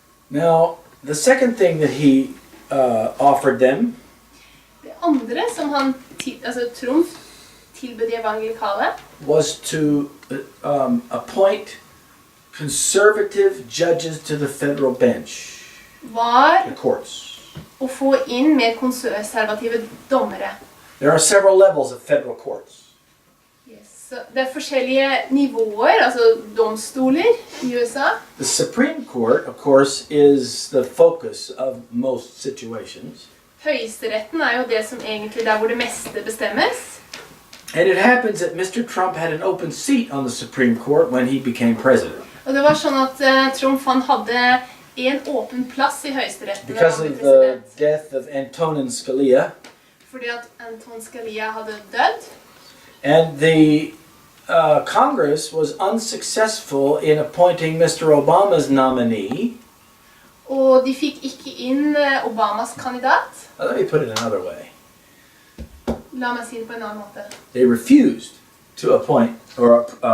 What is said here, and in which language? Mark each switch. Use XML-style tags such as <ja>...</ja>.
<en>Now, the second thing that he offered them</en> <no>Det andre som han, Trumf tilbød de evangelikale,</no> <en>was to appoint conservative judges to the federal bench,</en> <no>var</no> <en>the courts.</en> <no>å få inn mer konservative dommere.</no> <en>There are several levels of federal courts.</en> <no>Yes. Så det forskjellige nivåer, altså domstoler i USA.</no> <en>The Supreme Court, of course, is the focus of most situations.</en> <no>Høyesteretten jo det som egentlig der hvor det meste bestemmes.</no> <en>And it happens that Mr. Trump had an open seat on the Supreme Court when he became president.</en> <no>Og det var sånn at Trump han hadde en åpen plass i høyesteretten.</no> <en>Because of the death of Antonin Scalia.</en> <no>Fordi at Anton Scalia hadde dødd.</no> <en>And the Congress was unsuccessful in appointing Mr. Obama's nominee.</en> <no>Og de fikk ikke inn Obamas kandidat.</no> <en>Let me put it another way.</en> <no>La meg si det på en annen måte.</no> <en>They refused to appoint, or</en>